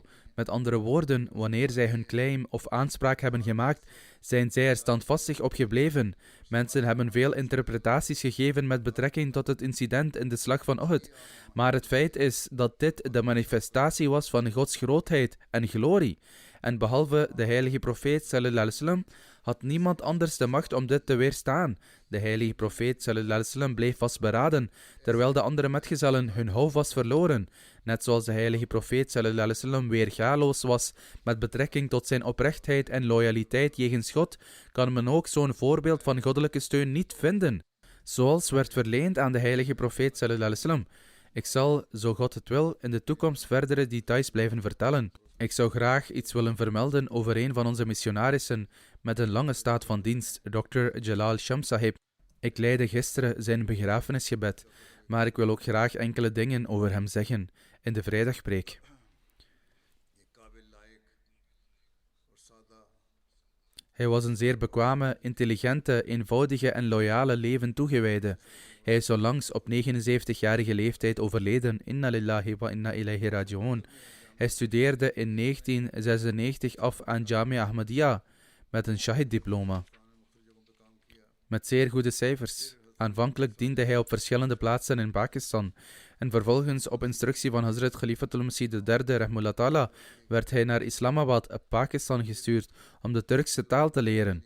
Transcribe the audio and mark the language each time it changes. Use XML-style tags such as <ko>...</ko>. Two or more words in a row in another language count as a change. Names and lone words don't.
<nl>Met andere woorden, wanneer zij hun claim of aanspraak hebben gemaakt, zijn zij er standvastig op gebleven. Mensen hebben veel interpretaties gegeven met betrekking tot het incident in de slag van Uhud. Maar het feit is dat dit de manifestatie was van Gods grootheid en glorie. En behalve de heilige profeet</nl> <ar>صلى الله عليه وسلم</ar> <nl>had niemand anders de macht om dit te weerstaan. De heilige profeet</nl> <ar>صلى الله عليه وسلم</ar> <nl>bleef vastberaden, terwijl de andere metgezellen hun houvast verloren. Net zoals de heilige profeet</nl> <ar>صلى الله عليه وسلم</ar> <nl>weergaloos was met betrekking tot zijn oprechtheid en loyaliteit jegens God, kan men ook zo'n voorbeeld van goddelijke steun niet vinden, zoals werd verleend aan de heilige profeet</nl> <ar>صلى الله عليه وسلم.</ar> <nl>Ik zal, zo God het wil, in de toekomst verdere details blijven vertellen. Ik zou graag iets willen vermelden over een van onze missionarissen met een lange staat van dienst, Dr. Jalal Shamsahib. Ik leidde gisteren zijn begrafenisgebed, maar ik wil ook graag enkele dingen over hem zeggen in de vrijdagpreek. Hij was een zeer bekwame, intelligente, eenvoudige en loyale leven toegewijde. Hij is onlangs op 79-jarige leeftijd overleden.</nl> <ar>إنا لله وإنا إليه راجعون.</ar> <nl>Hij studeerde in 1996 af aan Jamia Ahmadiyya met een Shahid-diploma. Met zeer goede cijfers. Aanvankelijk diende hij op verschillende plaatsen in Pakistan. En vervolgens, op instructie van Hazrat Khalifatul Masih III,</nl> <ar>رحمه الله تعالى,</ar> <nl>werd hij naar Islamabad, Pakistan, gestuurd om de Turkse taal te leren.</nl>